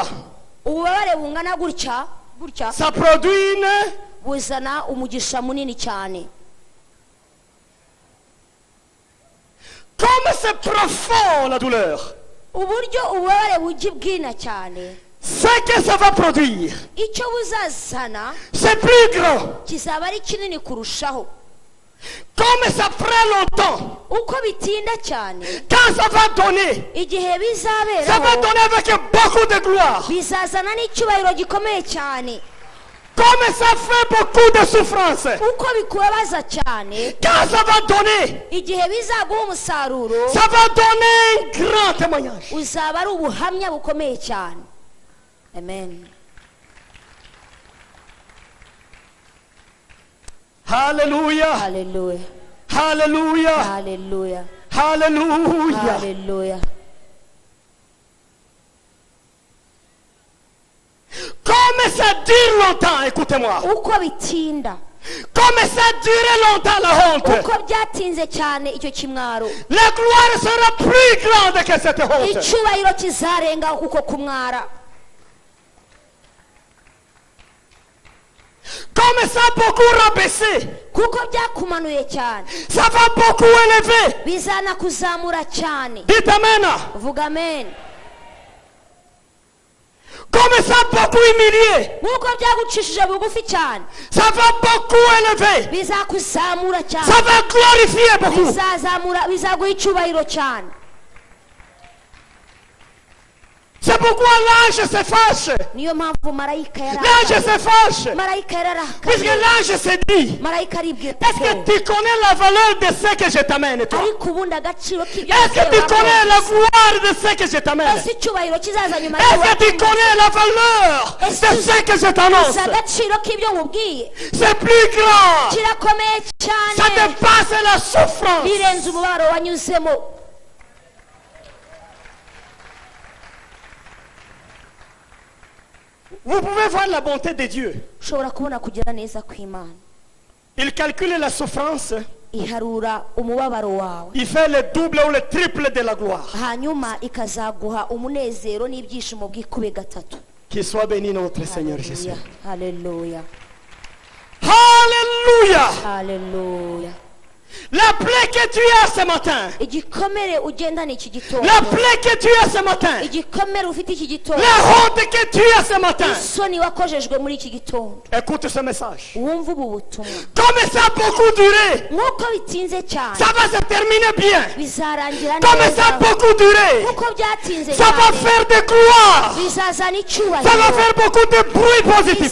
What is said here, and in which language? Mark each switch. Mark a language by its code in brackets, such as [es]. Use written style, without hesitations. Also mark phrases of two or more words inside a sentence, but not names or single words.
[rw] ububabare bungana gutya [fr] ça produit une... [rw] buzana umugisha munini cyane. [fr] Comme c'est profond la douleur, [rw] uburyo ububabare bujya bwina cyane, [fr] ce que ça va produire, [rw] icyo buzazana [fr] c'est plus grand. [rw] kizaba ari kinini kurushaho. [fr] Comme ça prend longtemps, [rw] uko bitinda cyane, [fr] quand ça va donner, [rw] igihe [fr] ça va [rw] bizaberaho [fr] donner avec beaucoup de gloire. [rw] bizazana n'icyubahiro gikomeye cyane. [fr] Comme ça fait beaucoup de souffrance, [rw] uko bikubabaza cyane, [fr] quand ça va donner, [rw] igihe bizaguha umusaruro [fr] ça va donner un grand témoignage. [rw] uzaba ari ubuhamya bukomeye cyane. Amen. [fr] Alléluia, [rw] Hallelujah. [fr] alléluia, [rw] Hallelujah. [fr] alléluia. [rw] Hallelujah. [fr] Comme ça dure longtemps, écoutez-moi. [rw] uko bitinda, [fr] Comme ça dure longtemps la honte. [rw] uko byatinze cyane icyo kimwaro, [fr] La gloire sera plus grande que cette honte. [rw] icyubahiro kizarenga uko kumwara. [fr] Comme ça beaucoup rabaissé, [rw] kuko byakumanuye cyane [fr] ça va beaucoup élever. [rw] bizana kuzamura cyane. [fr] Dites amen. [rw] Vuga amen. [fr] Comme ça beaucoup humilié, [rw] nk'uko byagucishije bugufi cyane [fr] ça va beaucoup élever. [rw] bizakuzamura [fr] Ça [rw] cyane, [fr] va glorifier beaucoup. [rw] bizaguha icyubahiro cyane. [fr] C'est pourquoi l'ange se fâche. [rw] niyo mpamvu marayika [fr] L'ange [rw] yararakaye. [fr] se fâche. [rw] marayika [fr] Puisque [rw] yararakaye. [fr] l'ange se dit, [rw] marayika aribwira [fr] est-ce que tu connais la valeur de ce que je t'amène, toi? [rw] ariko ubundi agaciro k'ibyo [fr] Est-ce que tu connais la gloire de ce que je t'amène? [rw] ese icyubahiro kizaza nyuma [fr] Est-ce que tu connais la valeur de ce que je t'annonce? [rw] si agaciro k'ibyo nkubwiye [fr] C'est plus grand. [rw] kirakomeye [fr] Ça [rw] cyane, [fr] dépasse la souffrance. [rw] birenze umubabaro wanyuzemo. [fr] Vous pouvez voir la bonté de Dieu. [rw] ushobora kubona kugira neza kw'Imana. [fr] Il calcule la souffrance. [rw] iharura umubabaro wawe, [fr] Il fait le double ou le triple de la gloire. [rw] hanyuma ikazaguha umunezero n'ibyishimo bw'ikube gatatu. [fr] Qu'il soit béni notre Seigneur Jésus. [rw] Haleluya. [fr] Alléluia. [rw] Haleluya. [fr] La plaie que tu as ce matin. [rw] igikomere ugendana iki gitondo, [fr] La plaie que tu as ce matin. [rw] igikomere ufite iki gitondo, [fr] La honte que tu as ce matin. [rw] isoni wakojejwe muri iki gitondo, [fr] Écoute ce message. [rw] wumva ubu butumwa. [fr] Comme ça a beaucoup duré, [rw] nk'uko bitinze cyane [fr] ça va se terminer bien. [rw] bizarangira [fr] Comme ça a [rw] neza, [fr] beaucoup duré, [rw] nk'uko byatinze [fr] ça va [rw] cyane [fr] faire des gloires. [rw] bizazana [fr] Ça va [rw] icyubahiro, [fr] faire beaucoup de bruit positif.